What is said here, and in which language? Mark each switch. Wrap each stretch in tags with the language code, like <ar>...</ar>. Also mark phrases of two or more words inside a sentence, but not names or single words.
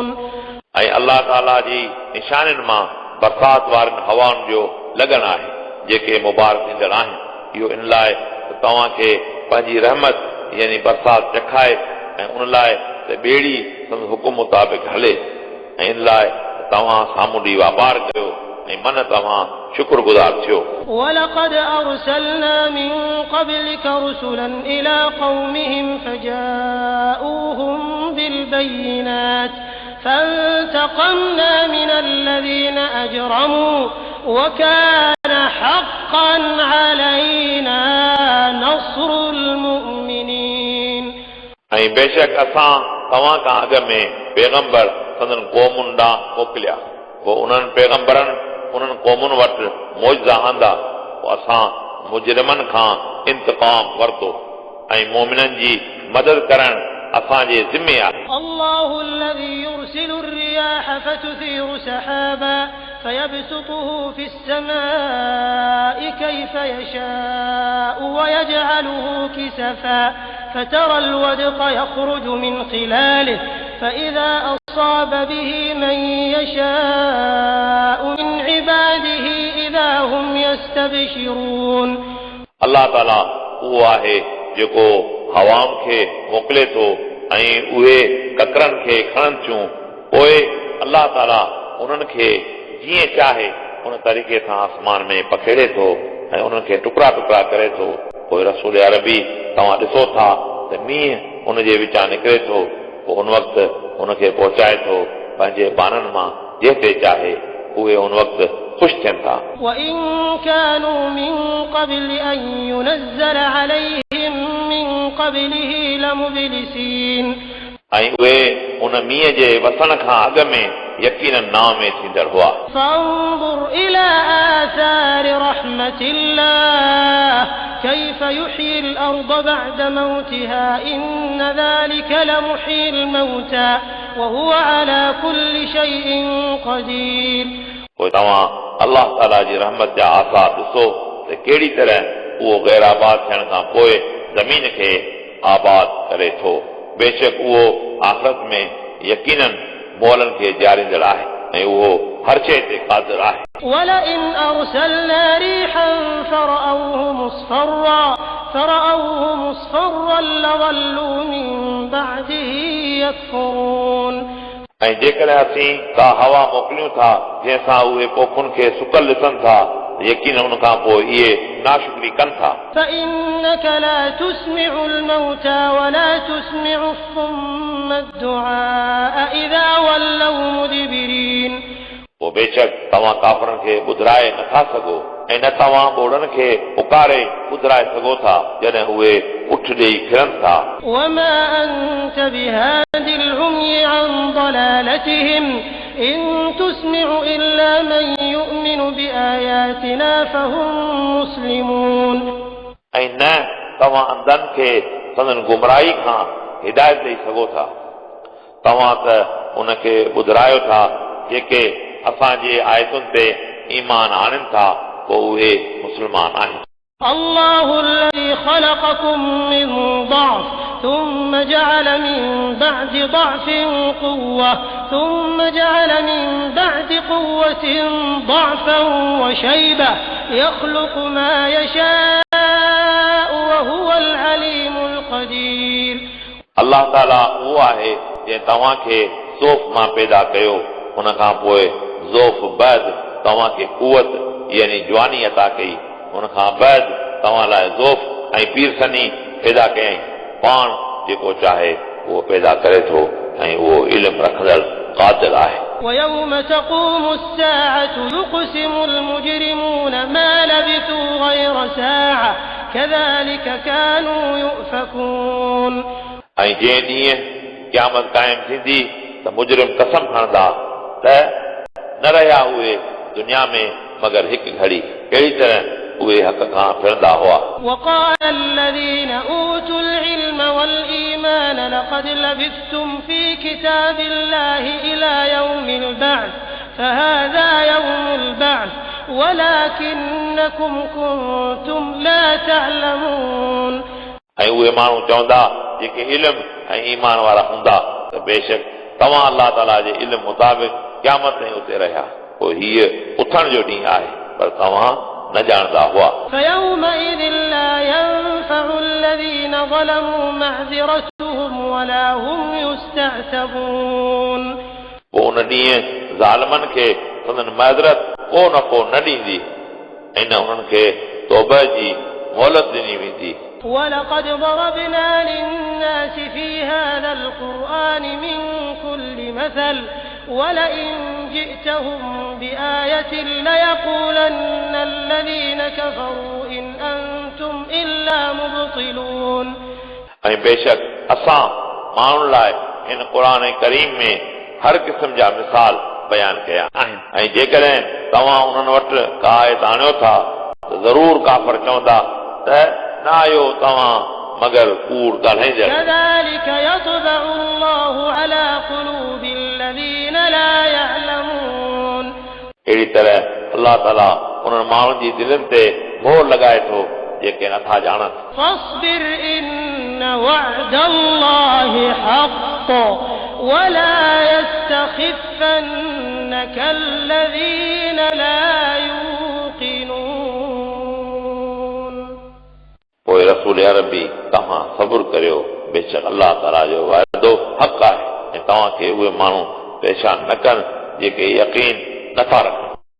<sd>ऐं अलाह ताला जी निशानियुनि मां बरसात वारनि हवाउनि जो लगन आहे जेके मुबारक ॾींदड़ आहिनि. इहो इन लाइ त तव्हांखे पंहिंजी रहमत यानी बरसात चखाए ऐं उन लाइ त ॿेड़ी संदसि हुकुम मुताबिक़ हले ऐं इन लाइ तव्हां सामुंडी वापार कयो ऐं मन तव्हां शुक्रगुज़ार थियो.</sd> <ar>ولقد أرسلنا من قبلك رسلا إلى قومهم فجاءوهم بالبينات فانتقمنا من الذين أجرموا وكان حقا علينا نصر المؤمنين.</ar> <sd>ऐं बेशक असां तव्हां खां अॻ में पैगंबर संदन क़ौमुनि ॾांहुं मोकिलिया पोइ उन्हनि पैगंबरनि उन्हनि क़ौमुनि वटि मौजज़ा आंदा पोइ असां मुजरिमनि खां इंतक़ाम वरितो ऐं मोमिननि जी मदद करणु असांजे ज़िम्मे आहे.</sd> <ar>الله الذي يرسل الرياح فتثير سحابا فيبسطه في السماء كيف يشاء ويجعله كسفا فترى الودق يخرج من خلاله فإذا أصاب به من يشاء من عباده إذا هم يستبشرون</ar> <sd>अल्लाह ताला उहो आहे जेको हवाउनि खे मोकिले थो ऐं उहे ककरनि खे खणनि थियूं पोइ अल्लाह ताला उन्हनि खे जीअं चाहे उन तरीक़े सां आसमान में पखेड़े थो ऐं उन्हनि खे टुकड़ा टुकड़ा करे थो पोइ रसूल अरबी तव्हां ॾिसो था त मींहुं उनजे विचां निकिरे थो पोइ उन वक़्तु उनखे पहुचाए थो पंहिंजे बाननि मां जेते चाहे उहे उन वक़्तु ख़ुशि थियनि था</sd> <ar>وإن كانوا من قبل أن ينزل عليهم من قبله لمبلسين</ar> <sd>ऐं उहे उन मींहं जे वसण खां अॻु में यकीनन नाव में थींदड़ हुआ</sd> <ar>فانظر إلى آثار رحمة الله كيف يحيي الأرض بعد موتها إن ذلك لمحيي الموتى وهو على كل شيء قدير</ar> <sd>पोइ तव्हां अल्लाह ताला जी रहमत जा आसार ॾिसो त कहिड़ी तरह उहो गैर आबाद थियण खां पोइ ज़मीन खे आबाद करे थो बेशक उहो आख़िरत में यकीनन मोलनि खे ॾियारींदड़ आहे ऐं उहो हर शइ ते क़ादिर आहे</sd> <ar>ولئن أرسلنا ريحا فرأوه مصفرا لظلوا من بعده يكفرون</ar> <sd>ऐं जेकॾहिं असीं का हवा मोकिलियूं था जंहिंसां उहे पोखुनि खे सुकल ॾिसनि था यकीन उन खां पोइ इहे नाशुक्री कनि था</sd> <ar>فإنك لا تسمع الموتى ولا تسمع الصم الدعاء إذا ولوا مدبرين</ar> <sd>पोइ बेशक तव्हां काफ़रनि खे ॿुधाए नथा सघो ऐं न तव्हां ॿोड़नि खे पुकारे ॿुधाए सघो था जॾहिं उहे उठ ॾेई फिरनि था</sd> <ar>وما أنت بهاد العمي عن ضلالتهم إن تسمع إلا من يؤمن بآياتنا فهم مسلمون</ar> <sd>ऐं न तव्हां अंधनि खे संदन गुमराही खां हिदायत ॾेई सघो था तव्हां त उनखे ॿुधायो था जेके असांजे आयतुनि ते ईमान आणनि था पोइ उहे मुस्लमान आहिनि</sd> <ar>الله الذي خلقكم من ضعف ثم جعل من بعد ضعف قوة ثم جعل من بعد قوة ضعفا وشيبة يخلق ما يشاء وهو العليم القدير</ar> <sd>अल्लाह ताला उहो आहे जंहिं तव्हांखे ज़ोफ़ मां पैदा कयो उन खां पोइ ज़ोफ़ बैद तव्हांखे कुवत यानी जवानी अता कई उन खां बैद तव्हां लाइ ज़ोफ़ ऐं पीरसनी पैदा कयईं पाण जेको चाहे उहो पैदा करे थो ऐं उहो इल्मु रखंदड़ क़ादिर आहे</sd> <ar>ويوم تقوم الساعة يقسم المجرمون ما لبثوا غير ساعة كذلك كانوا يؤفكون</ar> <sd>ऐं जंहिं ॾींहुं क़यामत क़ाइमु थींदी त मुजरिम कसम खणंदा त न रहिया उहे दुनिया में मगर हिकु घड़ी कहिड़ी तरह उहे हक़ खां फिरंदा हुआ</sd> <ar>وقال الذين أوتوا العلم والإيمان لقد لبثتم في كتاب الله إلى يوم البعث فهذا يوم البعث ولكنكم كنتم لا تعلمون</ar> <sd>ऐं उहे माण्हू चवंदा जेके इल्मु ऐं ईमान वारा हूंदा त बेशक तव्हां अल्लाह ताला जे इल्मु मुताबिक़ क़यामत ताईं उते रहिया पोइ हीअ उथण जो ॾींहुं आहे पर तव्हां न ॼाणंदा हुआ</sd> <ar>فيومئذ لا ينفع الذين ظلموا معذرتهم ولا هم يستعتبون</ar> <sd>पोइ उन ॾींहुं ज़ालिमनि खे संदन माज़रत को नफ़ो न ॾींदी ऐं न उन्हनि खे तौबह जी मोहलत ॾिनी वेंदी</sd> <ar>ولقد ضربنا للناس في هذا القرآن من كل مثل ولئن جئتهم بآية ليقولن الذين كفروا إن أنتم إلا مبطلون</ar> <sd>ऐं बेशक असां माण्हुनि लाइ हिन क़ुर करीम में हर क़िस्म जा मिसाल बयान कया आहिनि ऐं जेकॾहिं तव्हां उन्हनि वटि का आयत आणियो था त ज़रूरु काफ़र चवंदा त न आयो तव्हां मगर कूड़ ॻाल्हाईंदड़</sd> <ar>كذلك يطبع الله على قلوب الذين لا يعلمون</ar> <sd>अहिड़ी तरह अल्लाह ताला उन्हनि माण्हुनि जी दिलनि ते मोहर लॻाए थो जेके नथा ॼाणनि</sd> <ar>فاصبر إن وعد الله حق ولا يستخفنك الذين لا يوقنون.</ar> <sd>पोइ रसूल अरबी तव्हां सब्र करियो, बेशक अल्लाह ताला जो वाइदो हक़ आहे ऐं तव्हांखे उहे माण्हू परेशान न कनि जेके यकीन नथा रखनि.</sd>